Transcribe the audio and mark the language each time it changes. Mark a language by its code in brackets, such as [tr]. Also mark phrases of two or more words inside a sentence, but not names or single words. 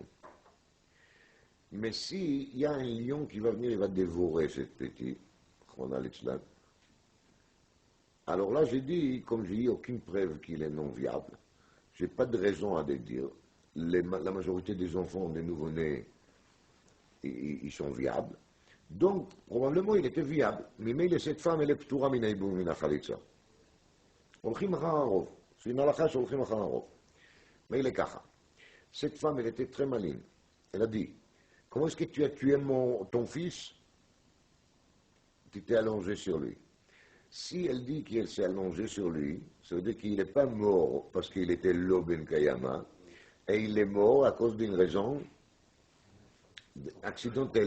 [fr] Mais s'il y a un lion qui va venir, il va dévorer cette petite, alors là, j'ai dit, comme j'ai dit, aucune preuve qu'il est non viable. Je n'ai pas de raison à le dire. La majorité des enfants, des nouveau-nés, ils sont viables. Donc, probablement, il était viable. Mais cette femme, elle est [he] פטורה מן היבום מן החליצה. הולכים אחר הרוב, [fr] c'est une halakha [he] שהולכים אחר הרוב. [fr] Mais il est ככה. Cette femme, elle était très maligne. Elle a dit, comment est-ce que tu as tué ton fils? Tu t'es allongé sur lui. Si elle dit qu'elle s'est allongée sur lui, ça veut dire qu'il n'est pas mort parce qu'il était [he] לא בן קיימא, [fr] et il est mort à cause d'une raison accidentelle.